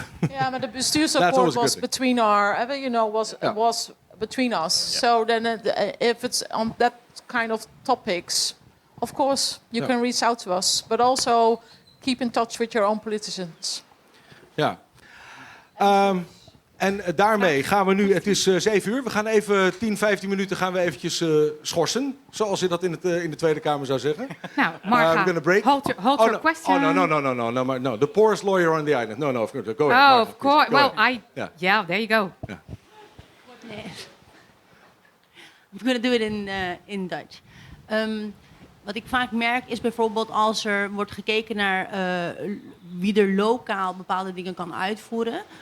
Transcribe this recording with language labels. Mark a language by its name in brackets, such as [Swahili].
[English] Yeah, but the bestuursakkoord was between was between us. Yeah. So then, if it's on that kind of topics, of course you can reach out to us, but also keep in touch with your own politicians. [Dutch] Ja. En daarmee gaan we nu, het is 7 uur, we gaan even 10, 15 minuten gaan we eventjes schorsen, zoals je dat in de Tweede Kamer zou zeggen. [English] Nou, Marga, hold your question. No, the poorest lawyer on the island. No, of course, go ahead. Oh, Marga, of course. well, yeah, there you go. Yeah. I'm going to do it in Dutch. [Dutch] Wat ik vaak merk is bijvoorbeeld als er wordt gekeken naar wie er lokaal bepaalde dingen kan uitvoeren.